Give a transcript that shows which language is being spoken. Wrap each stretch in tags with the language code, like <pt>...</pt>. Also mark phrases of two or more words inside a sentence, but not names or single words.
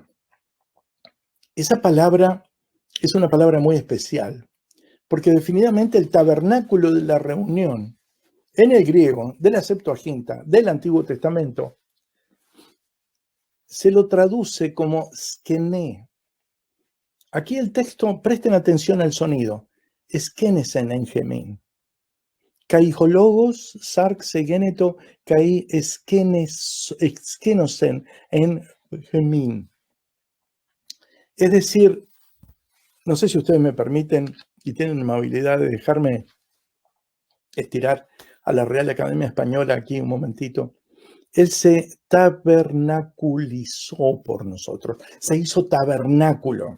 <es>Esa palabra es una palabra muy especial, porque definitivamente el tabernáculo de la reunión, en el griego, de la Septuaginta, del Antiguo Testamento, se lo traduce como skene. Aquí el texto, presten atención al sonido,</es> <el>ἐσκήνωσεν ἐν ἡμῖν. Καὶ ὁ λόγος σὰρξ ἐγένετο καὶ ἐσκήνωσεν ἐν ἡμῖν.</el> <es>Es decir, no sé si ustedes me permiten y tienen la amabilidad de dejarme estirar a la Real Academia Española aquí un momentito. Él se tabernaculizó por nosotros, se hizo tabernáculo.</es>